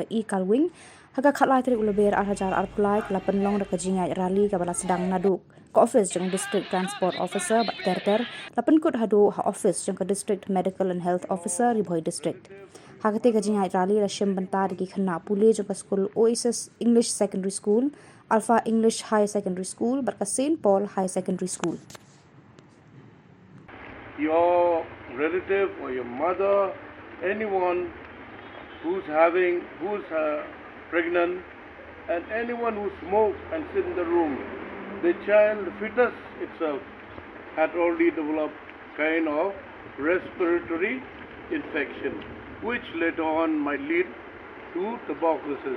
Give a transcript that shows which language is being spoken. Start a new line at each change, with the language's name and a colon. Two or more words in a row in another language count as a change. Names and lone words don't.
Khasi: Kalwing Hakatei tarik Lber hajar pule ka pynlong ka jingiaid rally ka bala sdang naduh ka Office Jong District Transport Officer bat terter pynkut haduh ha Office Jong ka District Medical and Health Officer Ribhoi District Hakatei ka jingiaid rally la shimbynta di khynnah pule jong ka School Oesis English Secondary School Alpha English High Secondary School berka St. Paul High Secondary School.
English: Your relative or your mother, anyone who's pregnant, and anyone who smokes and sit in the room, the child, the fetus itself, had already developed kind of respiratory infection, which later on might lead to tuberculosis.